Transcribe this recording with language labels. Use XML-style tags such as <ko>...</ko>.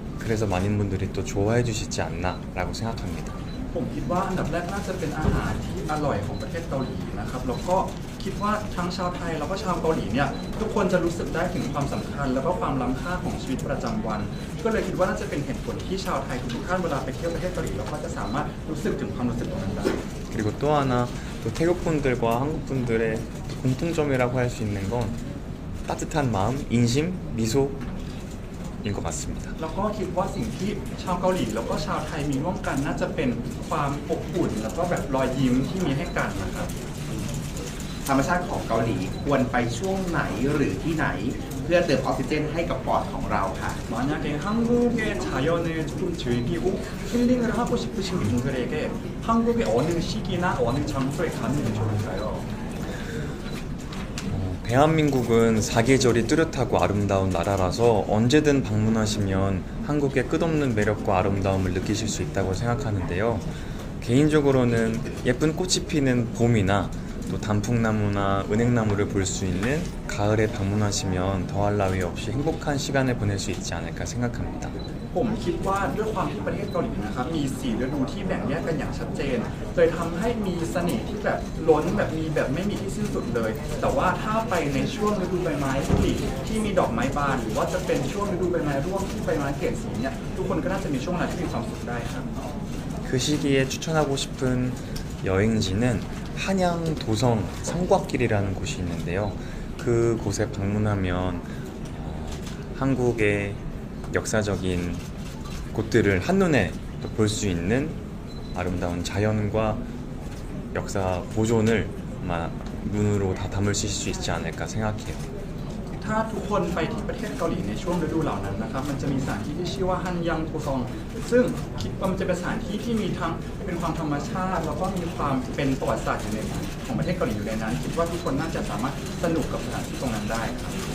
<ko>그래서 많은 분들이 또 좋아해 주시지 않나라고 생각합니다.</ko> <th>ผมคิดว่าอันดับแรกน่าจะเป็นอาหารที่อร่อยของประเทศเกาหลีนะครับแล้วก็คิดว่าทั้งชาวไทยแล้วก็ชาวเกาหลีเนี่ยทุกคนจะรู้สึกได้ถึงความสำคัญแล้วก็ความล้ำค่าของชีวิตประจำวัน ก็เลยคิดว่าน่าจะเป็นเหตุผลที่ชาวไทยทุกท่านเวลาไปเที่ยวประเทศเกาหลีเราก็จะสามารถรู้สึกถึงความรู้สึกตรงนั้นได้</th> <ko>그리고 또 하나 또 태국 분들과 한국 분들의 공통점이라고 할 수 있는 건 따뜻한 마음, 인심, 미소인 것 같습니다.</ko> <th>แล้วก็คิดว่าสิ่งที่ชาวเกาหลีแล้วก็ชาวไทยมีร่วมกันน่าจะเป็นความอบอุ่นแล้วก็แบบรอยยิ้มที่มีให้กันนะครับ ธรรมชาติของเกาหลีควรไปช่วงไหนหรือที่ไหน เพื่อเติมออกซิเจนให้กับปอดของเราค่ะ</th> <ko>만약에 한국의 자연을 조금 즐기고 힐링을 하고 싶으신 분들에게 한국의 어느 시기나 어느 장소에 가는 게 좋을까요? 대한민국은 사계절이 뚜렷하고 아름다운 나라라서 언제든 방문하시면 한국의 끝없는 매력과 아름다움을 느끼실 수 있다고 생각하는데요. 개인적으로는 예쁜 꽃이 피는 봄이나 또 단풍나무나 은행나무를 볼 수 있는 가을에 방문하시면 더할 나위 없이 행복한 시간을 보낼 수 있지 않을까 생각합니다.</ko> <th>ผมคิดว่าด้วยความที่ประเทศเกาหลีนะครับมี4ฤดูที่แบ่งแยกกันอย่างชัดเจนเลยทำให้มีเสน่ห์ที่แบบล้นแบบมีแบบไม่มีที่สิ้นสุดเลย แต่ว่าถ้าไปในช่วงฤดูใบไม้ผลิที่มีดอกไม้บานหรือว่าจะเป็นช่วงฤดูใบไม้ร่วงที่ใบไม้เปลี่ยนสีเนี่ยทุกคนก็น่าจะมีช่วงเวลาที่มีความสุขได้ครับ</th> <ko>그 시기에 추천하고 싶은 여행지는 한양 도성 성곽길이라는 곳이 있는데요. 그 곳에 방문하면 한국의 역사적인 곳들을 한눈에 볼 수 있는 아름다운 자연과 역사 보존을 아마 눈으로 다 담으실 수 있지 않을까 생각해요.</ko> <th>ถ้าทุกคนไปที่ประเทศเกาหลีในช่วงฤดูเหล่านั้นนะครับมันจะมีสถานที่ที่ชื่อว่าฮันยังโทซองซึ่งคิดว่ามันจะเป็นสถานที่ที่มีทั้งเป็นความธรรมชาติแล้วก็มีความเป็นประวัติศาสตร์อยู่ในนั้นของประเทศเกาหลีอยู่ในนั้นคิดว่าทุกคนน่าจะสามารถสนุกกับสถานที่ตรงนั้นได้ครับ</th>